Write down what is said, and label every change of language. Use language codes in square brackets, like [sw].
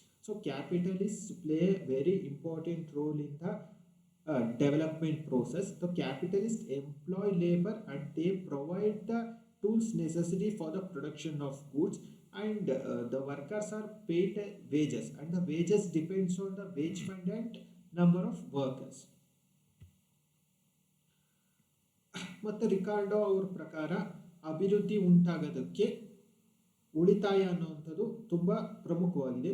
[en] So capitalist play a very important role in the development process. The capitalists employ labor and they provide the tools necessary for the production of goods, and the workers are paid wages, and the wages depends on the wage fund and number of workers. [kn] ಮತ್ತು Ricardo ಅವ್ರ ಪ್ರಕಾರ ಅಭಿವೃದ್ಧಿ ಉಂಟಾಗೋದಕ್ಕೆ ಉಳಿತಾಯ ಅನ್ನುವಂಥದ್ದು ತುಂಬ ಪ್ರಮುಖವಾಗಿದೆ.